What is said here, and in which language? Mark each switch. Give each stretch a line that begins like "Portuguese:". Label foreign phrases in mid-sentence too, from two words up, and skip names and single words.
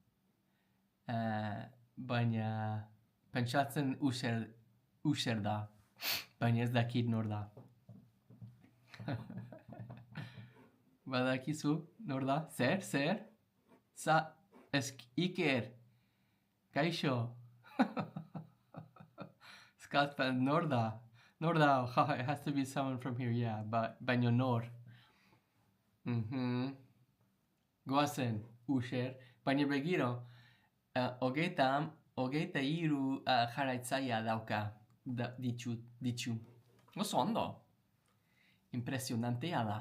Basque: Baina pentsatzen user da, baina ez dakit nor da. Badakizu nor da? Zer? Iker, kaixo. Scotland, nor da,
English: it has to be someone from here, yeah,
Basque: baina nor. Goazen, user, baina begiro, hogeita hiru jarraitzaia dauka ditu. Oso ondo. Impresionantea da.